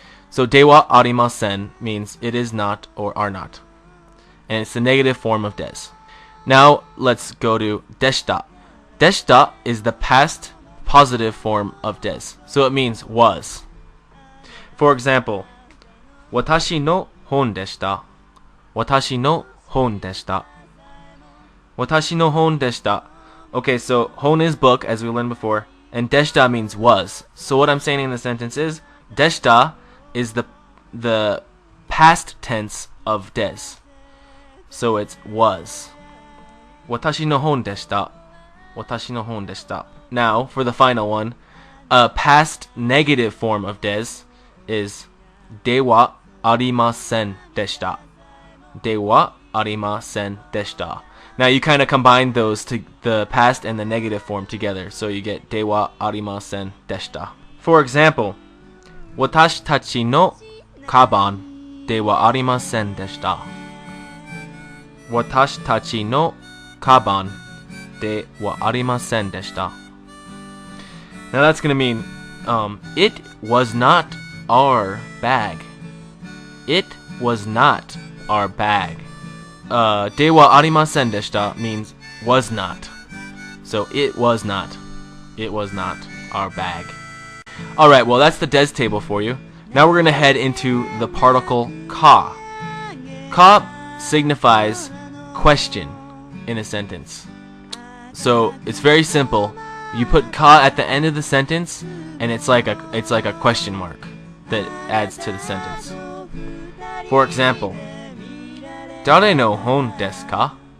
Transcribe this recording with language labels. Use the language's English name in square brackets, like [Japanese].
[English] So [Japanese] ではありません [English] means it is not or are not. And it's the negative form of des. Now let's go to [Japanese] でした. でした [English] is the past positive form of des. So it means was. For example, [Japanese] 私の本でした. 私の本でした.私の本でした. [English] Okay, so hon is book, as we learned before, and deshita means was. So what I'm saying in the sentence is, deshita is the past tense of des. So it's was. [Japanese] 私の本でした. 私の本でした. [English] Now, for the final one, a past negative form of des is [Japanese] ではありませんでした. ではありませんでした. [English] Now you kind of combine those to the past and the negative form together, so you get [Japanese] ではありませんでした. [English] For example, [Japanese] 私たちのカバンではありませんでした. 私たちのカバンではありませんでした. [English] Now that's going to mean it was not our bag. It was not our bag. [Japanese] ではありませんでした [English] means was not. So it was not. It was not our bag. Alright, well that's the des table for you. Now we're going to head into the particle ka. Ka signifies question in a sentence. So it's very simple. You put ka at the end of the sentence and it's like a question mark that adds to the sentence. For example, [Japanese] 誰の本ですか?